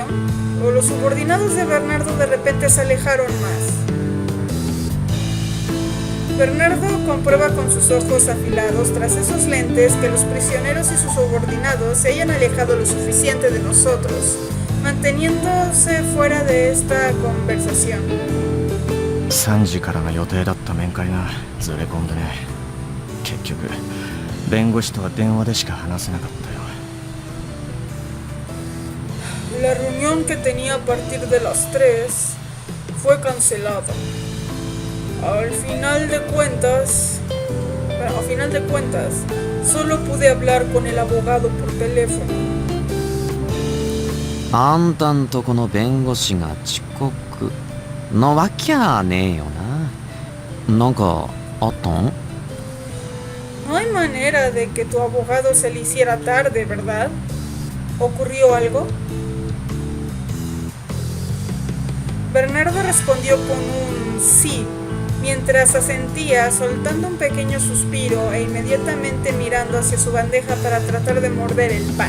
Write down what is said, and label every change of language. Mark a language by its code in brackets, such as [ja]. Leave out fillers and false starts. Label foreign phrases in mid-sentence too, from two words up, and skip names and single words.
[es] ¿O los subordinados de Bernardo de repente se alejaron más? Bernardo comprueba con sus ojos afilados tras esos lentes que los prisioneros y sus subordinados se hayan alejado lo suficiente de nosotros, manteniéndose fuera de esta conversación. [ja] 3 時からの予定だった面会がずれ込んでね。結局弁護士とは電話でしか話せなかったよ。 [es] La reunión que tenía a partir de las 3 fue cancelada. Al final de cuentas, solo pude hablar con el abogado por teléfono. [ja] あんたんとこの弁護士が遅刻のわきゃねえよな。なんかあったん？ [es] No hay manera de que tu abogado se le hiciera tarde, ¿verdad? ¿Ocurrió algo? Bernardo respondió con un sí, mientras asentía, soltando un pequeño suspiro e inmediatamente mirando hacia su bandeja para tratar de morder el pan.